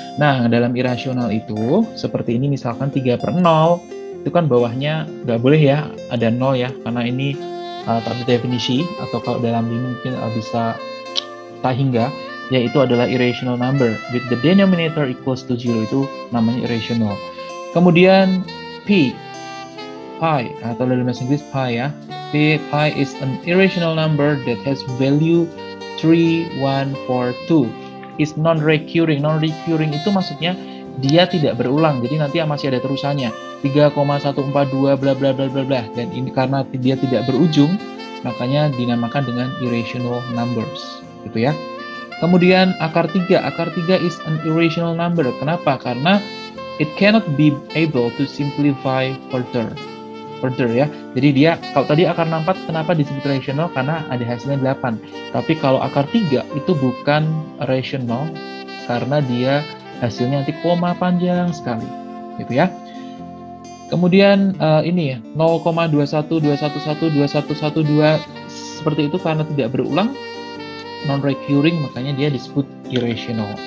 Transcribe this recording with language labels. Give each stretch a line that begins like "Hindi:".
Indonesian: Nah, dalam irasional itu seperti ini misalkan 3/0 itu kan bawahnya nggak boleh ya ada 0 ya, karena ini tak definisi, atau kalau dalam ini mungkin bisa tak hingga, yaitu adalah
English: irrational number with the denominator equals to 0,
Indonesian: itu namanya irrational. Kemudian pi atau dalam bahasa Inggris pi ya.
English: Pi is an irrational number that has value 3142. Is non-recurring.
Indonesian: Non-recurring itu maksudnya dia tidak berulang. Jadi nanti masih ada terusannya. 3,142 bla bla bla bla bla. Dan ini karena dia tidak berujung, makanya dinamakan dengan irrational numbers, gitu ya. Kemudian akar 3
English: is an irrational number.
Indonesian: Kenapa? Karena
English: it cannot be able to simplify further ya.
Indonesian: Jadi dia, kalau tadi akar 4 kenapa disebut rational? Karena ada hasilnya 8. Tapi kalau akar 3 itu bukan rational karena dia hasilnya nanti koma panjang sekali, gitu ya. Kemudian ini ya 0,212112112 seperti itu karena tidak berulang, non-recurring, makanya dia disebut irrational.